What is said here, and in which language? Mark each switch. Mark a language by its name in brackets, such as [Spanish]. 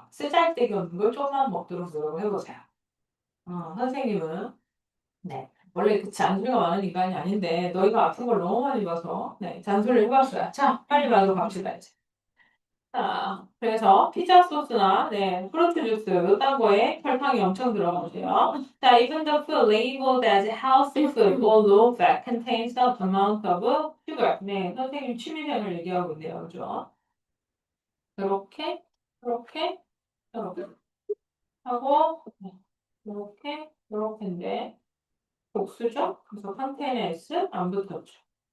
[Korean] 쓰잘데기 없는 걸 조금만 먹도록 노력을 해보세요. 선생님은 네. 원래 그 잔소리가 많은 인간이 아닌데 너희가 아픈 걸 너무 많이 봐서 네, 잔소리를 해봤어요. 자, 빨리 말로 갑시다 이제. 자, 그래서 피자 소스나 네, 프루트 주스 이딴 거에 설탕이 엄청 들어가세요. [English] 자, even the food labeled as healthy food or low fat contains some amount of sugar. [Korean] 네, 선생님 취미생활 얘기하고 있네요. 그죠? 이렇게, 이렇게, 이렇게 하고 이렇게, 이렇게인데 복수죠? 그래서 컨테이너 S 안 붙었죠.